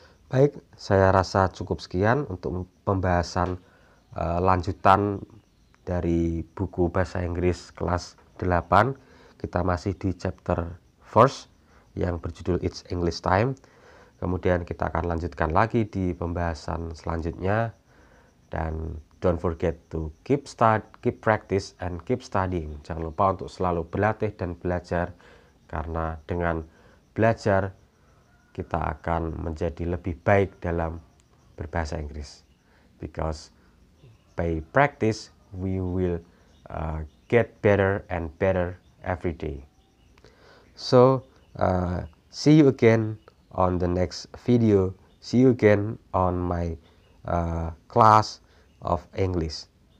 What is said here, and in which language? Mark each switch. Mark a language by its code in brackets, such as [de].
[id] Baik, saya rasa cukup sekian untuk pembahasan lanjutan dari buku bahasa Inggris kelas 8. Kita masih di chapter first yang berjudul It's English Time. Kemudian kita akan lanjutkan lagi di pembahasan selanjutnya. [en] Dan don't forget to keep practice and keep studying. [id] Jangan lupa untuk selalu berlatih dan belajar, karena dengan belajar kita akan menjadi lebih baik dalam berbahasa Inggris. [en] Because by practice we will get better and better every day. So see you again on the next video. See you again on my class of English.